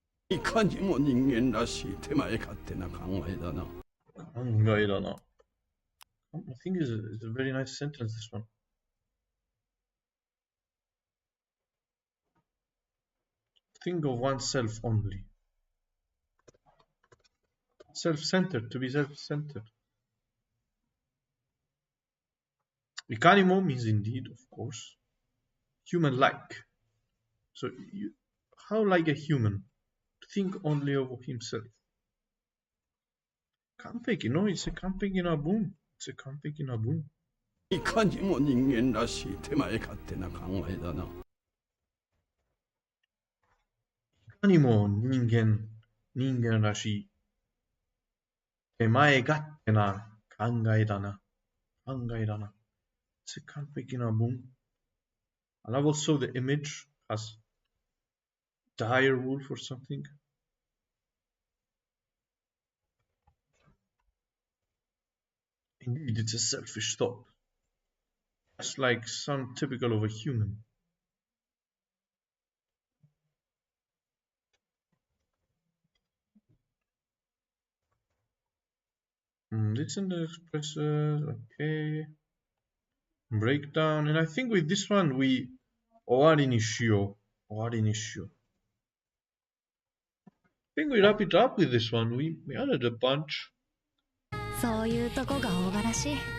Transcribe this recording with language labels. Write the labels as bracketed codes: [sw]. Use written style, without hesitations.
[ja] いかにも人間らしい手前勝手な考えだな。考えだな。 [en] I think it's a very nice sentence, this one. Think of oneself only. Self-centered, to be self-centered. Ikanimo means indeed, of course. Human-like. So how like a human to think only of himself. 完璧 no, it's a [ja] 完璧な文 [en] it's a 完璧な文 [ja] いかにも人間らしい手前勝手な考えだな。いかにも人間らしい手前勝手な考えだな。 [en] It's a [ja] 完璧な文 [en] I love also the image as dire wolf or something. Indeed, it's a selfish thought. Just like some typical of a human. Listen to the expresses, okay. Breakdown, and I think with this one we [ja] 終わりにしよう. [en] I think we wrap it up with this one. We added a bunch. [ja] そういうとこがオーガらしい。